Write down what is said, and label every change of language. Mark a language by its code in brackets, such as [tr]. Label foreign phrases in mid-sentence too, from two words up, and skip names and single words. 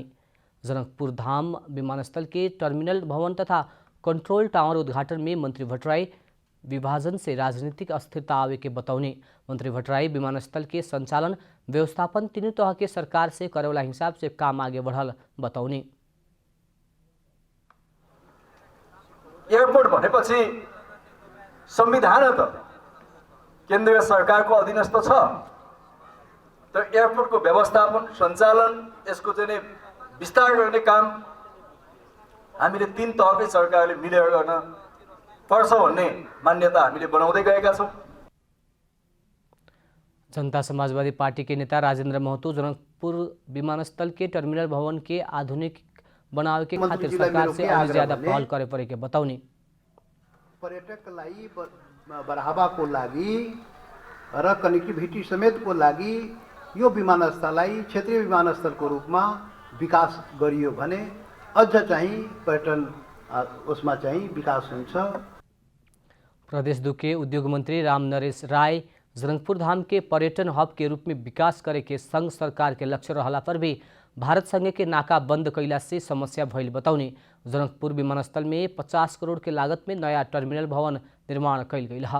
[bho] जनकपुर धाम विमानस्थल के टर्मिनल भवन तथा कंट्रोल टावर उद्घाटन में मंत्री भट्टराई विभाजन से राजनीतिक अस्थिरता आवे के बतौने। मंत्री भट्टराई विमानस्थल के संचालन व्यवस्थापन तीनों तरह के सरकार से करे वाला हिसाब से काम आगे बढ़ल बतौने। [ne] एयरपोर्ट भनेपछि संविधान त केन्द्रीय सरकारको अधीनस्थ छ। तर एयरपोर्टको व्यवस्थापन सञ्चालन यसको चाहिँ विस्तार गर्ने काम हामीले तीन तहकै सरकारले मिलेर गर्न पर्छ भन्ने मान्यता हामीले बनाउँदै गएका छौँ। [bho] जनता समाजवादी पार्टी के नेता राजेंद्र महतो जनकपुर विमानस्थल के टर्मिनल भवन के आधुनिक बनावे के खातिर सरकार से और ज्यादा पहल करे परे के बताउने। [ne] पर्यटकलाई बढावाको लागि र कनेक्टिभिटी समेतको लागि यो विमानस्थललाई क्षेत्रीय विमानस्थलको रूपमा विकास गरियो भने अझ चाहिँ पर्यटन उसमा चाहिँ विकास हुन्छ। [bho] प्रदेश 2 के उद्योग मंत्री राम नरेश राय जनकपुर धाम के पर्यटन हब के रूप में विकास करे के संघ सरकार के लक्ष्य रहला पर भी भारत संघ के नाका बंद कैला से समस्या भइल बताउने। जनकपुर विमानस्थल में 50 करोड़ के लागत में नया टर्मिनल भवन निर्माण कैल गई है।